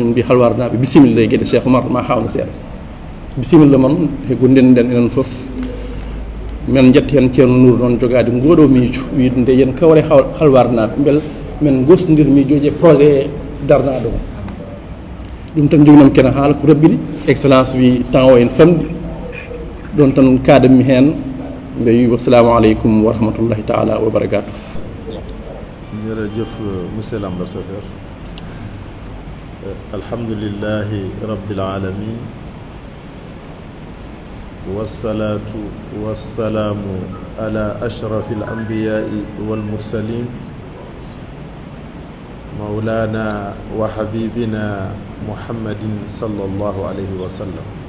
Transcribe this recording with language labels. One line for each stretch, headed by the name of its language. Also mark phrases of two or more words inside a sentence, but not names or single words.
Fula: min mbi halwarnaɓe bisimilla e gueɗe Cheikh Oumar ma hawna seeɗa bisimilla moon e ko ndenden enen fof min jetti hen Thierno Nourou noon jogade ngoɗo miijo wiide nde yen kawre halwarnaɓe beel min gostodir miijoji e projet darnaɗo o ɗum tan joginam kene haala ko rabbini excellence wi temps o en famɗi ɗon tan kaadami heen mbe wi
Arabic: والسلام عليكم ورحمة الله تعالى وبركاته. jërëjëf
French: monsieur l'ambassadeur
Arabic: الحمد لله رب العالمين والصلاة والسلام على أشرف الأنبياء والمرسلين مولانا وحبيبنا محمد صلى الله عليه وسلم.